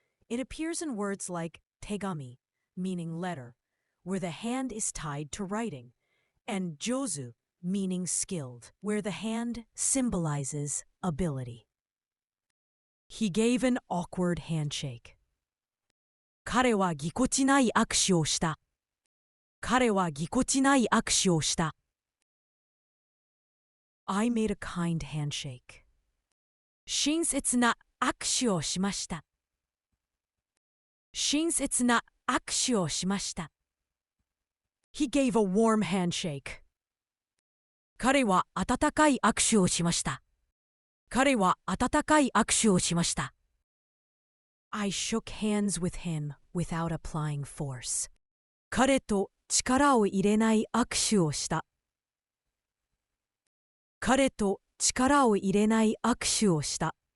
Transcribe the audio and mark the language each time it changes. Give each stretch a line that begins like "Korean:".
English: It appears in words like tegami, meaning letter, where the hand is tied to writing, and jozu, meaning skilled, where the hand symbolizes ability. He gave an awkward handshake.
Japanese: 彼はぎこちない握手をした。彼はぎこちない握手をした。
English: I made a kind handshake.
Japanese: 親切な握手をしました。親切な握手をしました。
English: He gave a warm handshake.
Japanese: 彼は温かい握手をしました。彼は温かい握手をしました。
English: I shook hands with him without applying force.
Japanese: 彼と力を入れない握手をした。彼と力を入れない握手をした。